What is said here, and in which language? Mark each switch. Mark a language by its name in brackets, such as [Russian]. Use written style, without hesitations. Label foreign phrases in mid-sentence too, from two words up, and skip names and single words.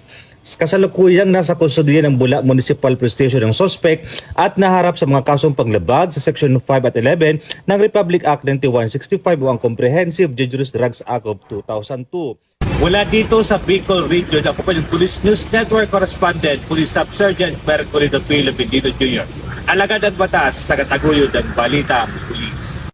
[Filipino] Kasalukuyang nasa kustodiya ng Bula Municipal Police Station ng suspect at naharap sa mga kasong panglabag sa Section 5 at 11 ng Republic Act 9165 o ang Comprehensive Dangerous Drugs Act of 2002. Mula dito sa Bicol Region, ako pa yung Police News Network Correspondent, Police Staff Sergeant Mercolito P. Lubendino Jr. Alagad at batas, tagataguyod ang balita ang Police.